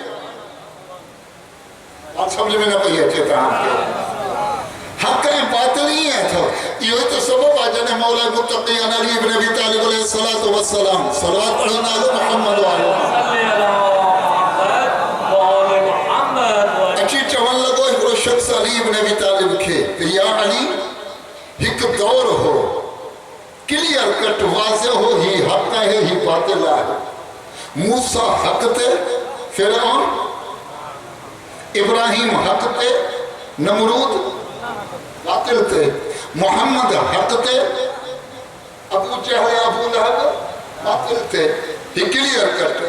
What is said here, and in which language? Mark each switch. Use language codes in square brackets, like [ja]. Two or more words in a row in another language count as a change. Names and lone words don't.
[sd] बात समझ में न पई अचे तव्हांखे حق ऐं باطل ही है तो इहो तो सबब आहे जॾहिं मौला मुत्तक़ी अली इब्न अबी तालिब [ar] عليه الصلاة والسلام [sd] सलवात पढ़ो नालो मुहम्मद अची चवण लॻो हिकिड़ो शख़्स अली इब्न अबी तालिब खे या अली हिकु दौर हो [en] clear cut [sd] वाज़िह हो ही موسیٰ حق تے فرعون، ابراہیم حق تے نمرود باطل تے، محمد حق تے ابو جہل ابو لہب باطل تے. [ur] یہ کلیئر کرتے.